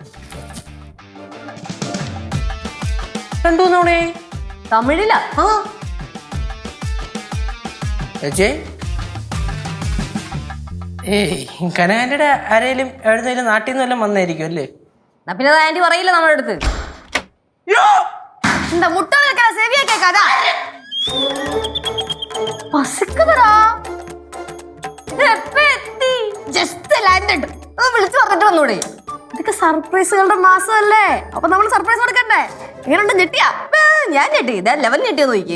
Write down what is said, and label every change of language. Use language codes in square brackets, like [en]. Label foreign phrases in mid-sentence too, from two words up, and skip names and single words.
[ml] 2 തവണയായി തമിഴിലാ? ഏയ് കനാൻഡയുടെ ആരേലും എഴുന്നേലും നാട്ടിൽ നിന്ന് വല്ലതും വന്നായിരിക്കും അല്ലേ? പിന്നെ ആന്റി പറയില്ല നമ്മുടെ അടുത്ത്. [ta] இந்த முட்டை வைக்கிற செவியை கேட்காதா? [en] പസിക്കുതടാ. just landed. [ml] വിളിച്ചു പറഞ്ഞിട്ട് വന്നൂടെ? ഇതൊക്കെ സർപ്രൈസുകളുടെ മാസമല്ലേ, അപ്പൊ നമ്മൾ സർപ്രൈസ് കൊടുക്കണ്ടേ? എങ്ങനെയുണ്ട്? ഞെട്ടിയാ? ഞാൻ ഞെട്ടി. ഇതാ ലെവൽ ഞെട്ടിയെന്ന് നോക്കി.